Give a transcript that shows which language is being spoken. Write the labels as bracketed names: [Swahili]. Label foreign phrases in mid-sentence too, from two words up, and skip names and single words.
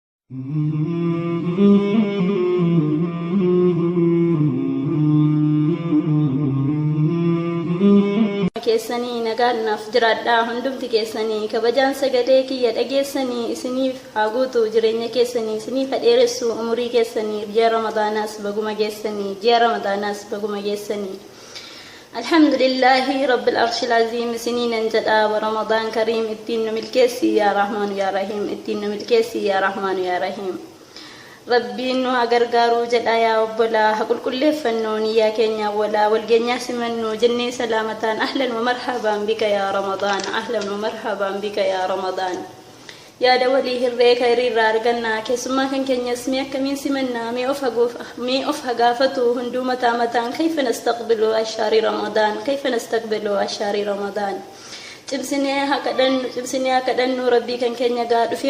[Oromo] keessanii nagaannaaf jiraadhaa hundumti keessanii kabajaan sagalee kiyya dhageessanii isiniif haa guutu jireenya keessanii isiniif dheeressu umurii keessanii ji'a ramadaanaas baguma geessanii ji'a ramadaanaas baguma geessanii [Arabic] الحمد لله رب العرش العظيم [Oromo] isiniinan jedha [Arabic] ورمضان كريم [Oromo] ittiin nu milkeessi [Arabic] يا رحمن يا رحيم [Oromo] ittiin nu milkeessi [Arabic] يا رحمن يا رحيم [Oromo] rabbiin nu gargaaruu jedha yaa obbolaa haqulqulleeffannoo niyyaa keenya walaa walgeenyaa simannoo jennee salaamataan [Arabic] أهلا ومرحبا بك يا رمضان أهلا ومرحبا بك يا رمضان [Oromo] yaada walii hirree kayriirraa argannaa keessummaa kan keenyas mee akkamiin simannaa mee of hagaafatu hunduu mataa mataan [Arabic] كيف نستقبل الشهر رمضان كيف نستقبل الشهر رمضان [Oromo] cimsinee kadhannu rabbii kan keenya gaa dhufee